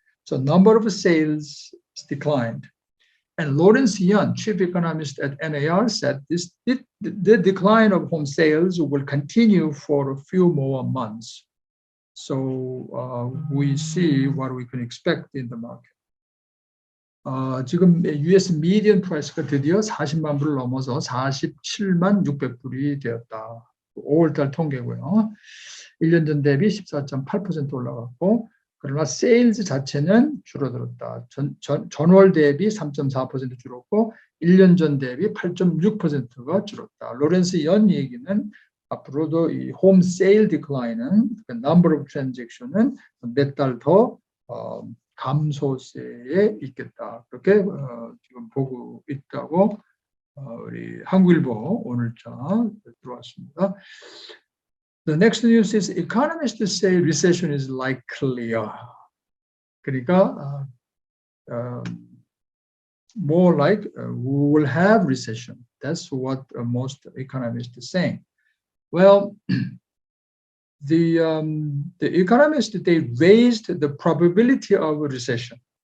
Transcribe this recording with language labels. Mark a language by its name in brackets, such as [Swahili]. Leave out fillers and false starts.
[English] So number of sales declined. And Lawrence Yun, chief economist at NAR, said the decline of home sales will continue for a few more months. So we see what we can expect in the market. [Korean] 지금 [English] US median price [Korean] 가 드디어 40만 불을 넘어서 47만 600불이 되었다. 5월달 통계고요. 1년 전 대비 14.8% 올라갔고, 그러나 세일즈 자체는 줄어들었다. 전월 대비 3.4% 줄었고 1년 전 대비 8.6%가 줄었다. 로렌스 연 얘기는 앞으로도 이 홈 세일 디클라인은 [English] number of transaction [Korean] 은 몇 달 더 감소세에 있겠다. 그렇게 지금 보고 있다고 우리 한국일보 오늘자 들어왔습니다. [English] The next news is economists say recession is likely. [Korean] 그러니까 [English] more like we will have recession. That's what most economists are saying. Well, the economists, they raised the probability of a recession.